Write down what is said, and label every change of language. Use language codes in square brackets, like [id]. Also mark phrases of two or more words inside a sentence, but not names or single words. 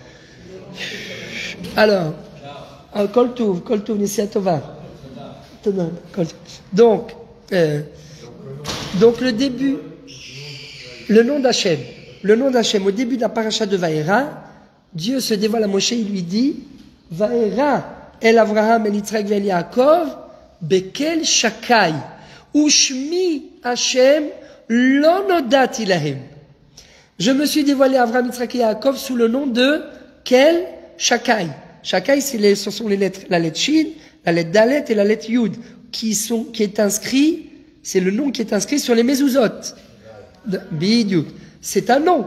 [fr] Alors, [he] כל טוב נסיעה טובה. [fr] Donc le début, le nom d'Hachem, au début de la paracha de Vaïra, Dieu se dévoile à Moshe, il lui dit, [he] וארא אל אברהם אל יצחק אל יעקב באל שדי ושמי השם לא נודעתי להם. [fr] Je me suis dévoilé à Avraham, Yitzhak et Yaakov sous le nom de Kel Shakai. Shakai, ce sont les lettres, la lettre Shin, la lettre Dalet et la lettre Yud, qui est inscrit, c'est le nom qui est inscrit sur les mezuzot. Bidiouk. C'est un nom.